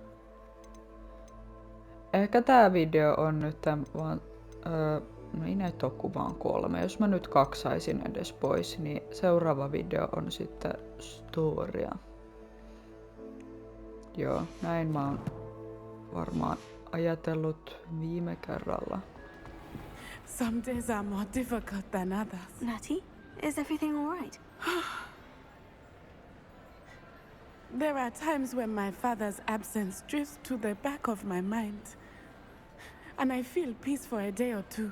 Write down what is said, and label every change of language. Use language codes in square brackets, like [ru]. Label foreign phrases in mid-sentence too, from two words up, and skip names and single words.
[fi] Ehkä tää video on nyt vaan no ei näitä ole kuin vaan 3. Jos mä nyt 2 saisin edes pois, niin seuraava video on sitten storya. Joo, näin mä oon varmaan ajatellut viime kerralla. [en] Some days are more difficult than others. Natty, is everything all right? There are times when my father's absence drifts to the back of my mind. And I feel peace for a day or two.